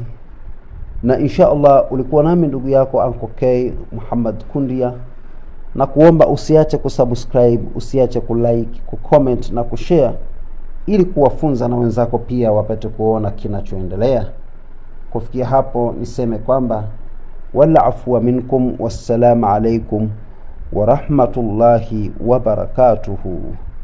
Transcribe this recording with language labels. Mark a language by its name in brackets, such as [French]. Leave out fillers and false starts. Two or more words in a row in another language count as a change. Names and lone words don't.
[Swahili] Na [Arabic] إن شاء الله [Swahili] ulikuwa nami ndugu yako Uncle K Muhammad Kundia, na kuomba usiache kusubscribe, usiache kulike, kucomment na kushare, ili kuwafunza na wenzako pia wapate kuona kinachoendelea. Kufikia hapo niseme kwamba [Arabic] والعفو منكم, والسلام عليكم ورحمة الله وبركاته.